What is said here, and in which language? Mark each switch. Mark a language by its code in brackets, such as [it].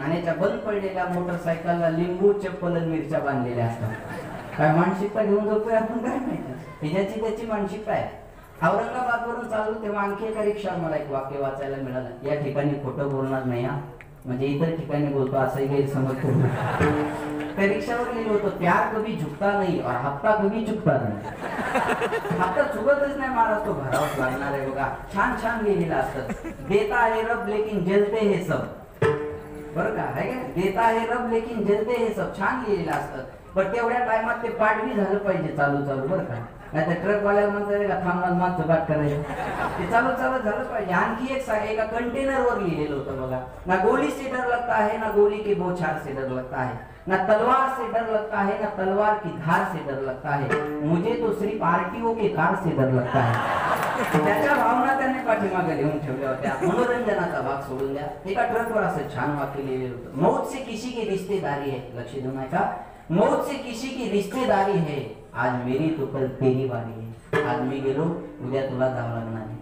[mr] आणि त्या बंद पडलेल्या मोटरसायकलला लिंबू, चप्पल आणि मिरच्या बांधलेल्या असतात. काय मानसिकता घेऊन जातोय आपण काय माहिती, त्याची त्याची मानसिकता आहे. औरंगाबाद वरून चालू तेव्हा आणखी एका रिक्षावर मला एक वाक्य वाचायला मिळालं, या ठिकाणी खोटं बोलणार नाही हा, म्हणजे इतर ठिकाणी बोलतो असंही गैरसमज करू. त्या रिक्षावर लिहिलं होतं, [hi] प्यार कभी झुकता नहीं और हफ्ता कभी चुकता नहीं. [mr] हप्ता चुकतच नाही महाराज, तो भरावच लागणार आहे बघा. छान छान लिहिलेलं असतं. [hi] देता है रब लेकिन जलते हे सब, [mr] बरं का आहे का? [hi] देता है रब लेकिन जलते हे सब, [mr] छान लिहिलेलं असतं. पण तेवढ्या टायमात ते पाठवी झालं पाहिजे चालू चालू, बरं का? नाही तर ट्रक वाल्याला म्हणतात का थांबणार मागचं पाठ करायचं, ते चालू चालू झालं पाहिजे. आणखी एक एका कंटेनरवर लिहिलेलं होतं बघा, [hi] ना गोली से डर लगता है ना गोली के बौछार से डर लगता है, ना तलवार से डर लगता है ना तलवार की धार से डर लगता है, मुझे तो सिर्फ आरटीओ के कार से डर लगता है. [mr] त्याच्या भावना त्याने पाठीमागे लिहून ठेवल्या होत्या. मनोरंजनाचा भाग सोडून द्या. एका ट्रकवर असं छान वाक्य लिहिलेलं होतं, [hi] मौत से किसी की रिश्तेदारी है, [mr] लक्ष देऊ नका, [hi] मौत से किसी की रिश्तेदारी है, आज मेरी तो कल तेरी बारी है. [mr] आज मी गेलो उद्या तुला जावं लागणार आहे.